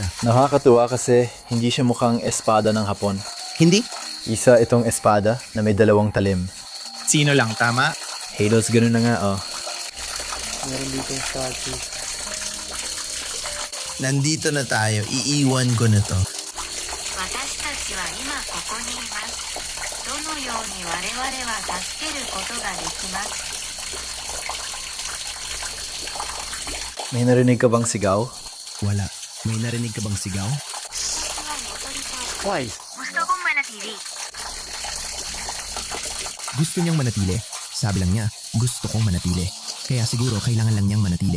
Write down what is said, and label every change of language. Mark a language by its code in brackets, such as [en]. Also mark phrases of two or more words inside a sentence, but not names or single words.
[tl] Nakakatuwa kasi hindi siya mukhang espada ng Hapon. Hindi? Isa itong espada na may dalawang talim. Sino lang, tama? Halos ganun na nga, oh. Nandito na tayo. Iiwan ko na to. [ja] 私たちは今ここにいます。どのように我々は助けることができます。 [tl] May narinig ka bang sigaw? Wala. May narinig ka bang sigaw? Why? Gusto kong manatili. Gusto niyang manatili. Sabi lang niya, gusto kong manatili. Kaya siguro kailangan lang niyang manatili.